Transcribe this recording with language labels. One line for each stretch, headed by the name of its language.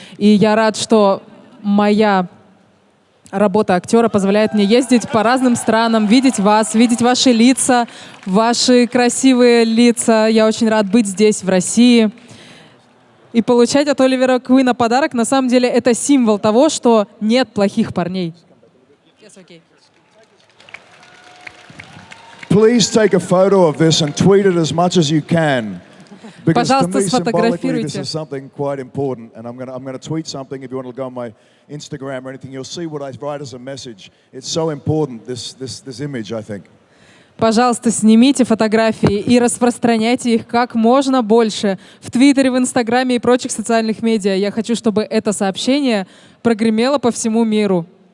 Russian: И я рад, что моя работа актера позволяет мне ездить по разным странам, видеть вас, видеть ваши лица, ваши красивые лица. Я очень рад быть здесь, в России. И получать от Оливера Куина подарок, на самом деле, это символ того, что нет плохих парней.
English: Please take a photo of this and tweet it as much as you can. Because to
Russian: Пожалуйста,
English: me, symbolically, this
Russian: сфотографируйте.
English: is something quite important. And I'm going to tweet something. If you want to go on my Instagram or anything, you'll see what I write as a message. It's so important, this image, I think.
Russian: Пожалуйста, снимите фотографии и распространяйте их как можно больше в Твиттере, в Инстаграме и прочих социальных медиа. Я хочу, чтобы это сообщение прогремело по всему миру.